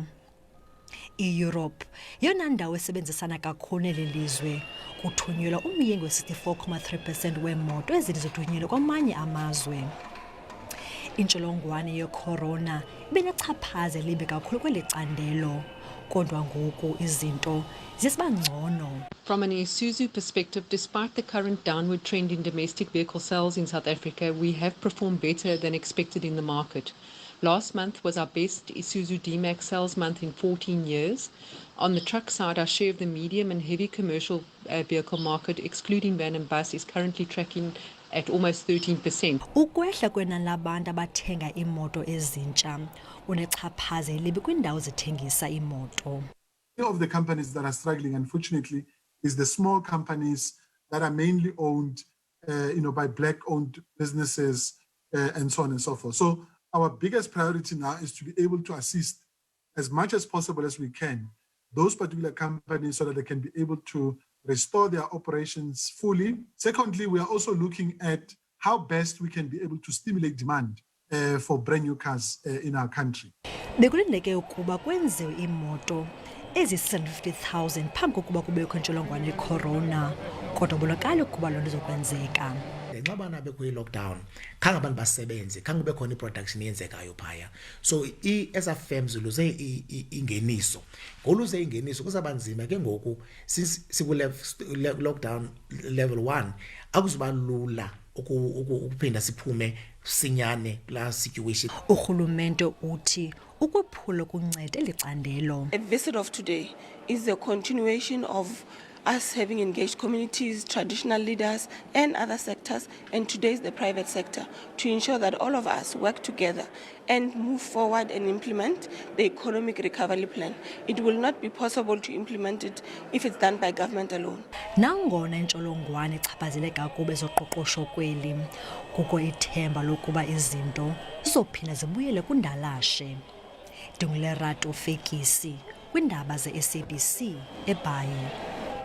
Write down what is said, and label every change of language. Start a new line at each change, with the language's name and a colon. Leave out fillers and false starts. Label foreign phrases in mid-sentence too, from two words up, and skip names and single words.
Xhosa: I-Europe yeyona ndawo esebenzisana kakhulu neli lizwe, kuthunyelwa umyinge we-64.3% weemoto ezithi zithunyelwe kwamanye amazwe. Intsholongwane ye-corona ibinechaphaza elibi kakhulu kweli candelo, kodwa ngoku izinto zisiba ngcono.
English: From an Isuzu perspective, despite the current downward trend in domestic vehicle sales in South Africa, we have performed better than expected in the market. Last month was our best Isuzu D-Max sales month in 14 years. On the truck side, our share of the medium and heavy commercial vehicle market, excluding van and bus, is currently tracking at almost 13%.
Xhosa: Ukwehla kwenani labantu abathenga iimoto ezintsha unechaphaza elibi kwiindawo zithengisa iimoto.
English: Many of the companies that are struggling, unfortunately, is the small companies that are mainly owned, by black-owned businesses and so on and so forth. So our biggest priority now is to be able to assist as much as possible as we can those particular companies so that they can be able to restore their operations fully. Secondly, we are also looking at how best we can be able to stimulate demand for brand new cars in our country.
Xhosa: Bekulindeke ukuba kwenziwe iimoto ezi-750,000 phambi kokuba kubekho intsholongwane ye-corona, kodwa kubonakala ukuba loo nto izokwenzeka. Ngenxa bana bekho i-lockdown khange abantu basebenze, khange kube khona i-production yenzekayo phaya,
English: so as a firms
Xhosa: luze ingeniso. Ngoluze ingeniso kuzaba nzima ke ngoku lockdown level 1 akuzuba lula ukuphinda siphume sinyane la situation. Urhulumente uthi ukwephula kunceda eli candelo.
English: A visit of today is a continuation of us having engaged communities, traditional leaders and other sectors, and today is the private sector, to ensure that all of us work together and move forward and implement the economic recovery plan. It will not be possible to implement it if it's done by government alone.
Xhosa: Nangona intsholongwane ichaphazele kakubi ezoqoqosho kweli, kukho ithemba lokuba izinto zizophinda zibuyele kundalashe. Dungulerato Fekisi, kwiindaba ze-SABC eBhayi.